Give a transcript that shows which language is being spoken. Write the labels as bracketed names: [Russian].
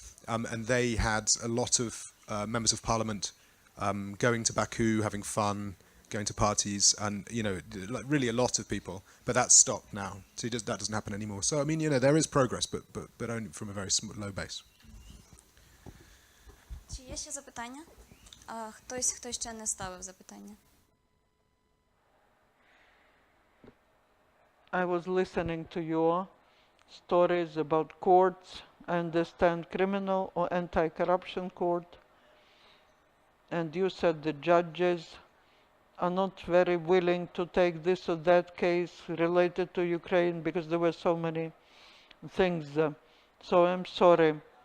[English] And they had a lot of members of parliament going to Baku, having fun, going to parties, and like really a lot of people. But that's stopped now, so that doesn't happen anymore. So I mean, there is progress, but only from a very low base. [Ukrainian] Чи є ще запитання? Хто ще не ставив запитання? [English] I was listening to your stories about courts. I understand criminal or anti-corruption court. And you said the judges are not very willing to take this or that case related to Ukraine because there were so many things. So I'm sorry.